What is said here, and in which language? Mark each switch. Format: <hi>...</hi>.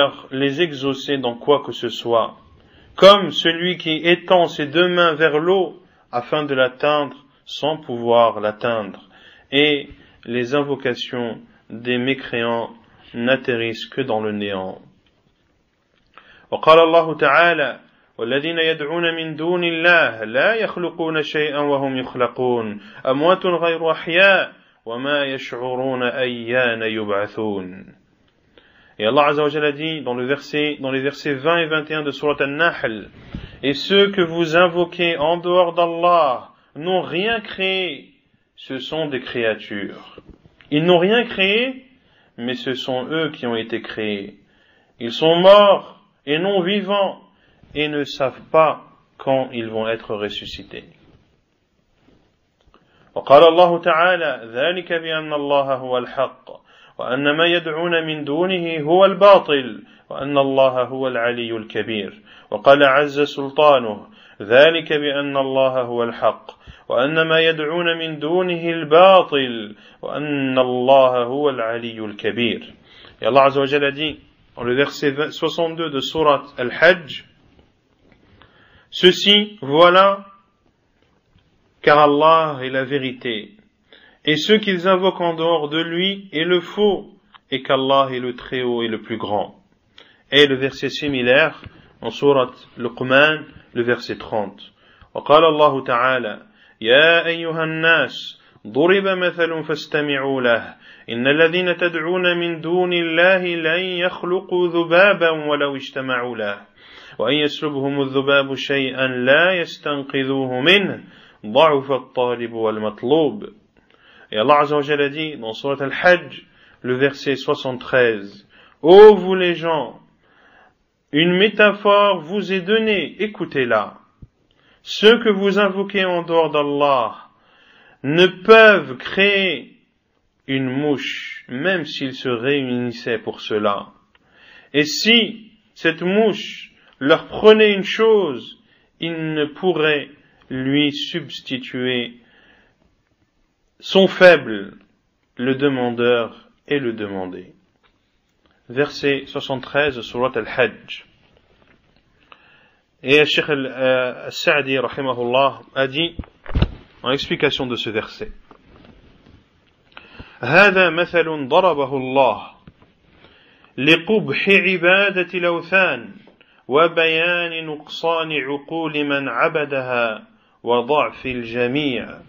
<fr>les exaucer dans quoi que ce soit, comme celui qui étend ses deux mains vers l'eau afin de l'atteindre sans pouvoir l'atteindre, et les invocations des mécréants n'atterrissent que dans le néant.</fr> <ar>وقال الله تعالى والذين يدعون من دون الله لا يخلقون شيئا وهم يخلقون أموات غير أحياء وما يشعرون أيان يبعثون.</ar> <fr>Et Allah Azza wa Jalla dit dans les versets 20 et 21 de Surat An-Nahl, et ceux que vous invoquez en dehors d'Allah n'ont rien créé, ce sont des créatures. Ils n'ont rien créé, mais ce sont eux qui ont été créés. Ils sont morts et non vivants, et ne savent pas quand ils vont être ressuscités.</fr> <ar>وقال الله تعالى ذلك بأن الله هو الحق وأن ما يدعون من دونه هو الباطل وأن الله هو العلي الكبير. وقال عز سلطانه ذلك بأن الله هو الحق وأن ما يدعون من دونه الباطل وأن الله هو العلي الكبير.</ar> <fr>Et Allah Azza wa Jalla dit dans le verset 62 de Surat Al-Hajj, ceci, voilà, car Allah est la vérité, et ceux qu'ils invoquent en dehors de lui est le faux, et qu'Allah est le très haut et le plus grand. Et le verset similaire, en Surat Luqman, le verset 30.</fr> <ar>وقال الله تعالى يا أيها الناس ضرب مثل فاستمعوا له إن الذين تدعون من دون الله لن يخلقوا ذبابا ولو اجتمعوا له وأن يسلبهم الذباب شيئا لا يستنقذوه منه ضعف الطالب والمطلوب.</ar> <fr>Et Allah Azza wa Jalla dit dans Surat Al-Hajj, le verset 73, ô vous les gens, une métaphore vous est donnée, écoutez-la. Ceux que vous invoquez en dehors d'Allah ne peuvent créer une mouche, même s'ils se réunissaient pour cela. Et si cette mouche leur prenait une chose, ils ne pourraient lui substituer. Sont faibles le demandeur et le demandé. Verset 73 de Surat Al-Hajj. Et Cheikh Al-Sa'di rahimahullah a dit en explication de ce verset,</fr> <ar>هذا مثل ضربه الله لقبح عبادة الأوثان وبيان نقصان عقول من عبدها وضعف الجميع.</ar>